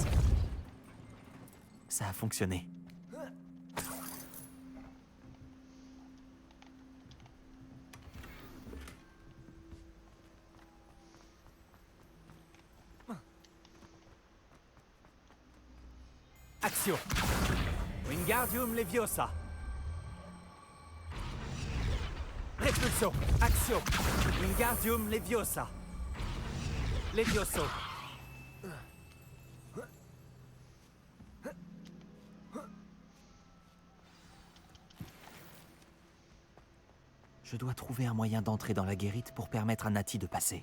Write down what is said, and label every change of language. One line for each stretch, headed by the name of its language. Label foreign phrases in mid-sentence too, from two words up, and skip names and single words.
French: Ça a fonctionné. Action! Wingardium Leviosa! Repulso! Action! Wingardium Leviosa! Levioso! Je dois trouver un moyen d'entrer dans la guérite pour permettre à Nati de passer.